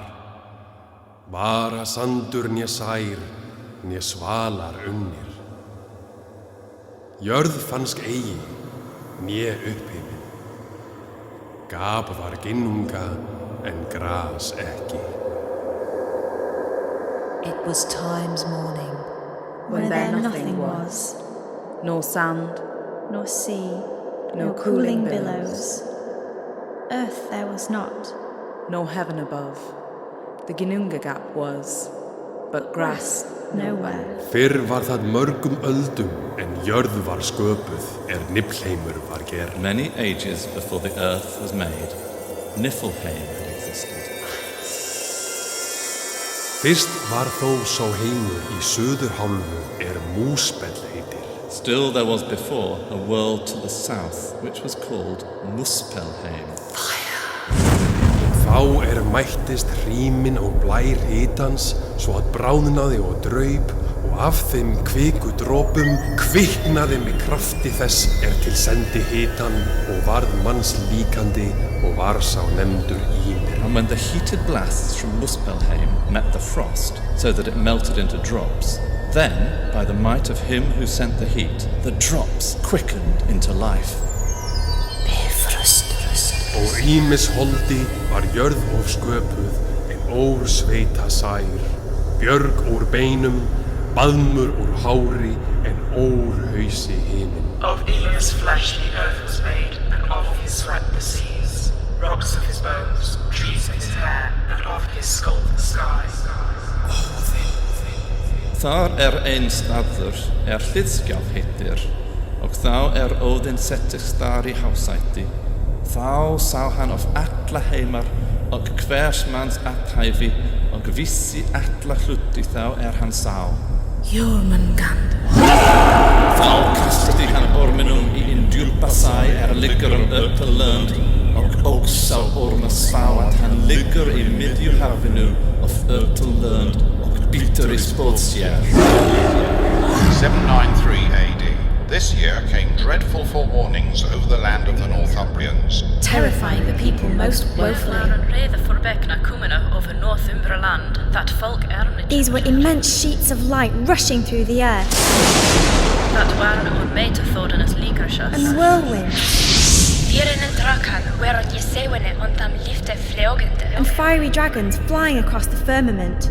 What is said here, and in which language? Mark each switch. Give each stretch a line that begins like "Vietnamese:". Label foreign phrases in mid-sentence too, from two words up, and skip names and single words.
Icelandic: Vara sandur né sær, né svalar unnir. Jörð fannsk eigi, né upphifin. Gap var ginnunga, en gras ekki.
English: It was time's morning, when there nothing was, nor sand, nor sea, no cooling billows. Earth there was not, nor heaven above. The Ginnunga gap was, but grass nowhere.
Icelandic: Fyrr var það mörgum öldum, en jörð var sköpuð, Niflheimur var gerð.
English: Many ages before the earth was made, Niflheim had existed.
Icelandic: Fyrst var þó sá heimur í suðurhálfu, Múspell heitir.
English: Still there was before a world to the south, which was called Muspelheim.
Icelandic: Þá mættist hríminn og blær hitans, svo að bráðnaði og draup, og af þeim kviku dropum kviknaði með krafti þess til sendi hitan, og varð manns líkandi, og var sá nefndur Ymir.
English: And when the heated blasts from Muspelheim met the frost, so that it melted into drops, then, by the might of him who sent the heat, the drops quickened into life.
Icelandic: Og Ýmis holdi var jörð of sköpuð, en ór sveita sær. Björg úr beinum, baðmur úr hári, en ór hausi himinn.
English: Of Ymir's flesh the earth was made, and of his sweat the seas. Rocks of his bones, trees of his hair, and of his skull the sky.
Icelandic: Þar ein staður hliðskjálf heitir, og þá Óðinn settist þar í hásæti. Þá sá hann of alla heimar, og hvers manns athæfi, og vissi alla hluti þá hann sá. Jormungand. Þá kasti hann orminum í djúpa sæ liggur uppalönd, og sá orma sá að hann liggur í miðju hafinu of uppalönd, og bítur í spóðsér.
English: 793 AD. This year came dreadful forewarnings over the land of the Northumbrians, terrifying the people most woefully. These were immense sheets of light rushing through the air, and whirlwinds, and fiery dragons flying across the firmament.